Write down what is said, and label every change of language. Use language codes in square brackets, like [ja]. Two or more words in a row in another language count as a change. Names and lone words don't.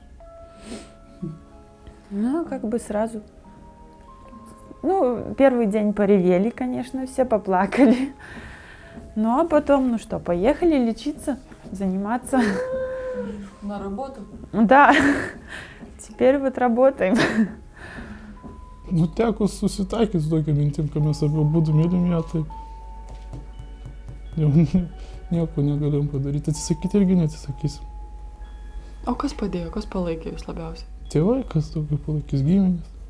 [ru] Сразу. Первый день поревели, конечно, все поплакали. А потом, поехали лечиться, заниматься. На работу? Да. Теперь вот работаем. [lt] Nu, teko susitaikyti su tokia mintim, kad mes apie būdų mylim ją, tai jau nieko negalėjom padaryti. Atsisakyti irgi neatsisakysim. O kas padėjo, kas palaikė jūs labiausiai? Tėvai, kas tokia palaikys, giminės.